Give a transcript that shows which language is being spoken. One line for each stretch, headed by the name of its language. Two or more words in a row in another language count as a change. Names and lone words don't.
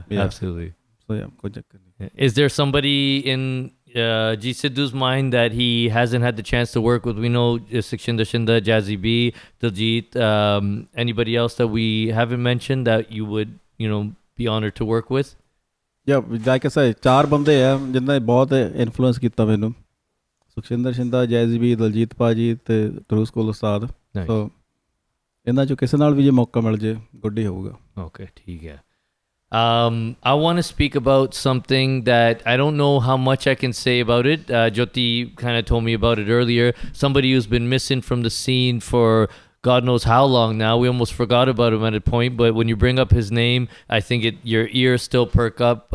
English: absolutely
Punjabi: so ਕੋਈ ਚੱਕਰ ਨਹੀਂ.
English: Is there somebody in G.Sidhu's mind that he hasn't had the chance to work with? We know Sikshinder Shinda, Jazzy B, Diljit, anybody else that we haven't mentioned that you would be honored to work with? like I said
Punjabi: ਚਾਰ ਬੰਦੇ ਆ ਜਿਨ੍ਹਾਂ ਨੇ ਬਹੁਤ ਇਨਫਲੂਐਂਸ ਕੀਤਾ ਮੈਨੂੰ ਸੁਖਸ਼ਿੰਦਰ ਸ਼ਿੰਦਾ ਜੈਜ਼ੀ ਵੀ ਦਲਜੀਤ ਭਾਜੀ ਤੇ ਟਰੂ ਸਕੂਲ ਉਸਤਾਦ ਸੋ ਇਹਨਾਂ ਚੋਂ ਕਿਸੇ ਨਾਲ ਵੀ ਜੇ ਮੌਕਾ ਮਿਲ ਜੇ ਗੁੱਡ ਹੀ ਹੋਊਗਾ
English: okay
Punjabi: ਠੀਕ ਹੈ
English: I want to speak about something that I don't know how much I can say about it. Jyoti kind of told me about it earlier. Somebody who's been missing from the scene for God knows how long now. We almost forgot about him at a point, but when you bring up his name, I think your ears still perk up.